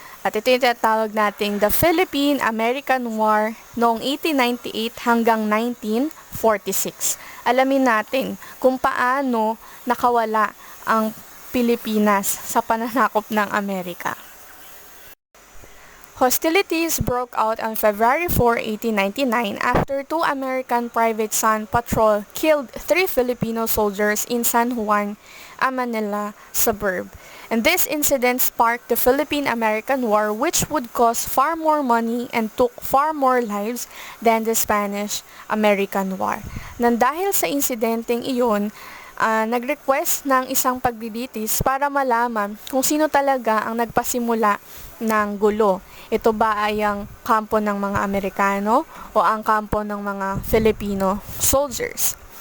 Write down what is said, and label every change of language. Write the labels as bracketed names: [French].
[Filipino] At ito yung tinatawag nating the Philippine-American War noong 1898 hanggang 1946. Alamin natin kung paano nakawala ang Pilipinas sa pananakop ng Amerika. [English] Hostilities broke out on February 4, 1899 after two American private Sun Patrol killed 3 Filipino soldiers in San Juan, a Manila suburb. And this incident sparked the Philippine-American War, which would cost far more money and took far more lives than the Spanish-American War. [Filipino] Nang dahil sa insidenteng iyon, nag-request ng isang paglilitis para malaman kung sino talaga ang nagpasimula ng gulo. Ito ba ay ang kampo ng mga Amerikano o ang kampo ng mga [English] Filipino soldiers?